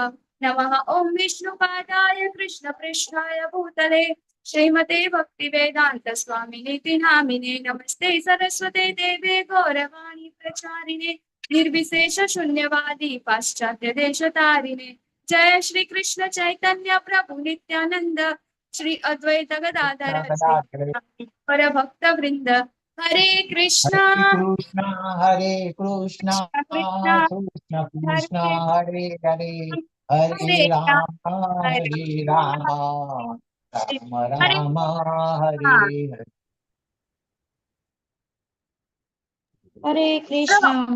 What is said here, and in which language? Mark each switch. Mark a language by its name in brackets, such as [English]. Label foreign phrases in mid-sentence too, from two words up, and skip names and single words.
[Sanskrit] नमः ॐ विष्णुपादाय कृष्णपृष्ठाय भूतले श्रीमते भक्तिवेदान्त स्वामिनीति नामिने। नमस्ते सरस्वते देवे गौरवाणी प्रचारिणे निर्विशेष शून्यवादी पाश्चात्य देशतारिणे। जय श्री कृष्ण चैतन्य प्रभु नित्यानंद श्री अद्वैत गदाधर श्री पर भक्त वृंद હરે કૃષ્ણ હરે કૃષ્ણ કૃષ્ણ કૃષ્ણ હરે કૃષ્ણ હરે હરે હરે રામ હરે રામ રામ રામ હરે હરે. હરે કૃષ્ણ